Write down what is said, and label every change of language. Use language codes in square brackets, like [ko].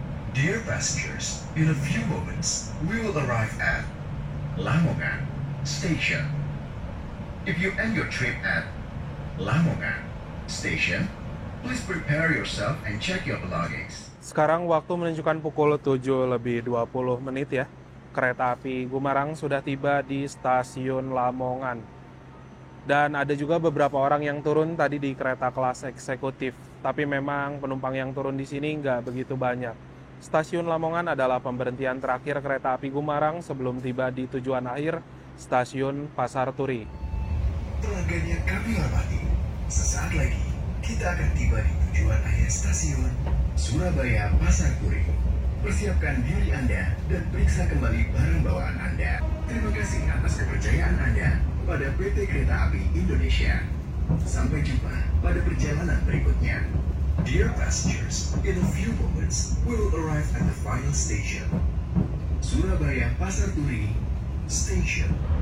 [en] Dear passengers, in a few moments, we will arrive at Lamongan Station. If you end your trip at Lamongan Station, please prepare yourself and check your belongings. [id] Sekarang waktu menunjukkan pukul 7:20 ya. Kereta api Gumarang sudah tiba di stasiun Lamongan. Dan ada juga beberapa orang yang turun tadi di kereta kelas eksekutif. Tapi memang penumpang yang turun di sini nggak begitu banyak. Stasiun Lamongan adalah pemberhentian terakhir kereta api Gumarang sebelum tiba di tujuan akhir, stasiun Pasar Turi. Pelanggan yang kami hormati, sesaat lagi kita akan tiba di tujuan akhir stasiun Surabaya Pasar Turi. Persiapkan diri Anda dan periksa kembali barang bawaan Anda. Terima kasih atas kepercayaan Anda pada PT Kereta Api Indonesia. Sampai jumpa pada perjalanan berikutnya. [en] Dear passengers, in a few moments we will arrive at the final station, Surabaya Pasar Turi Station.